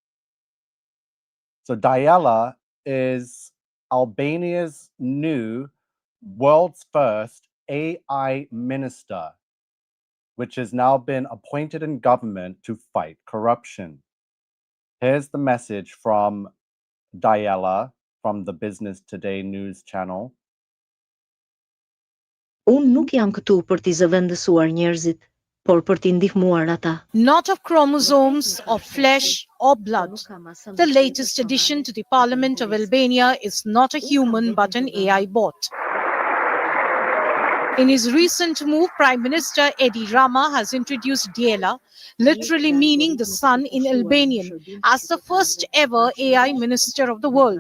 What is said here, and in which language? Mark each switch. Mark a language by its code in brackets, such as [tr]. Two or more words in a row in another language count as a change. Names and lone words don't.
[en] So Diella is Albania's new world's first AI minister, which has now been appointed in government to fight corruption. Here's the message from Diella from the Business Today news channel. [sq] Unë nuk jam këtu për t'i zëvendësuar njerëzit, por për t'i ndihmuar ata. [en] Not of chromosomes, of flesh or blood. The latest addition to the Parliament of Albania is not a human but an AI bot. In his recent move, Prime Minister Edi Rama has introduced Diella, literally meaning the sun in Albanian, as the first ever AI minister of the world.